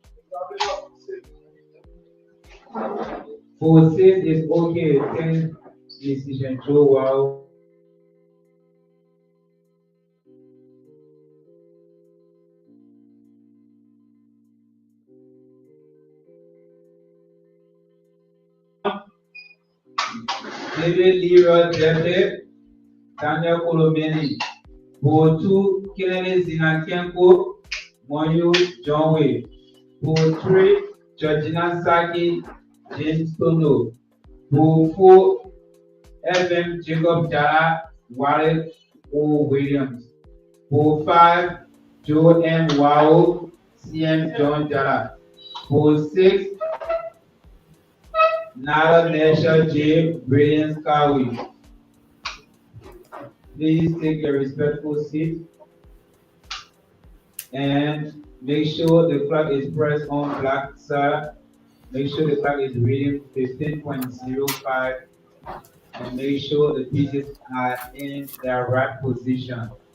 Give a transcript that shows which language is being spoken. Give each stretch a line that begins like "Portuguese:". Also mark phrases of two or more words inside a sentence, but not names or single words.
English: For 6 is okay, 10 decision Joe wow. David Leroy Jeffrey, Daniel Colomeni, Botu Kennedy Zinakenko, Moyo John Way, Bo3 Georgina Saki, James Tono, Bo4 FM Jacob Jara, Wale O. Williams, Bo5 Joe M. Wao, CM John Jara, Bo6 Nara Nesha J. Brilliance Kawi. Please take your respectful seat and make sure the clock is pressed on black side. Make sure the clock is reading 15.05 and make sure the pieces are in their right position.